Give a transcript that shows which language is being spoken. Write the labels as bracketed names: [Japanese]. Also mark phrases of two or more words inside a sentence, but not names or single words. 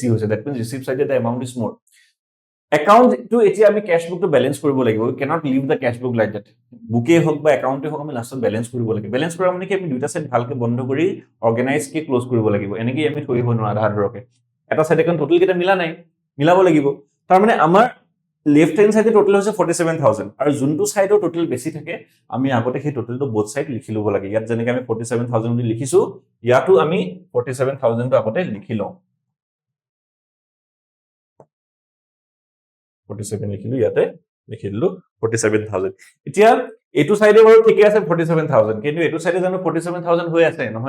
[Assamese] হৈছে [English] that means receive side the amount is more account to [Assamese] এতিয়া আমি [English] cash book [Assamese] টু ব্যালেন্স কৰিব লাগিব [English] we cannot leave the cash book like that [Assamese] বুকে হক বা একাউন্টে হক আমি লাষ্টত ব্যালেন্স কৰিব লাগিব ব্যালেন্স কৰা মানে কি আমি দুটা সাইড ভালকে বন্ধ কৰি অৰ্গানাইজ কি ক্লোজ কৰিব লাগিব এনেকি আমি থৈ হৈ নোৱাৰা আধা ধৰকে এটা সাইড এখন টোটাল কেটা মিলা নাই মিলাব লাগিব তাৰ মানে আমাৰ [English] left hand side [Assamese] টোটাল হৈছে 47000 আৰু যোনটো সাইডৰ টোটাল বেছি থাকে আমি আগতে সেই টোটালটো [English] both side [Assamese] লিখি লব লাগে ইয়াত যেনেকৈ আমি 47000 বুলি লিখিছো ইয়াতো আমি 47000 টো আগতে লিখি লওঁ 47 লিখিলো ইয়াতে লিখি দিলো 47000 এতিয়া এটো সাইডে বাৰু ঠিকে আছে 47000 কিন্তু এটো সাইডে জানো 47000 হৈ আছে নহয়